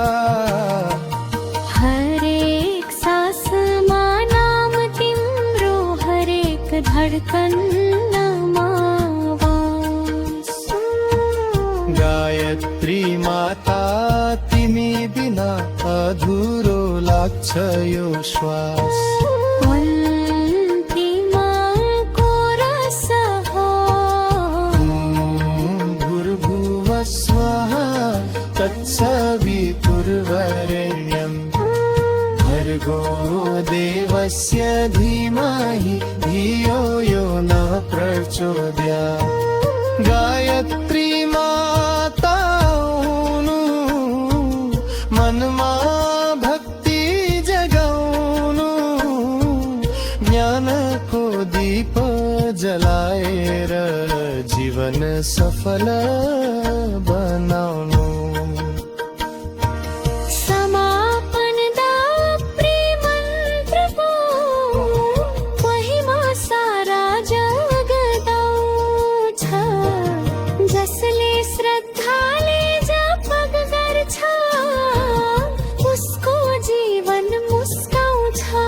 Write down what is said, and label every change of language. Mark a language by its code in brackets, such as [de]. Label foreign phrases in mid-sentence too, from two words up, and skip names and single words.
[ne] हरेक सासमा नाम तिम्रो, हरेक धडकनमा वास। गायत्री माता तिमी बिना अधुरो लाग्छ यो श्वास। अन्तिमको रस हो [sa] भूर्भुवः स्वः तत्सवितुर्वरेण्यं, भर्गो देवस्य धीमहि धियो यो न प्रचोदयात्। [ne] गायत्री माता हुनु, मनमा भक्ति जगाउनु, ज्ञानको दीप जलाएर जीवन सफल बनाउनु। समापन दा प्रेमन्त्रको महिमा सारा जगदाउँछ। जसले श्रद्धाले जप गर्छ, उसको जीवन मुस्काउँछ।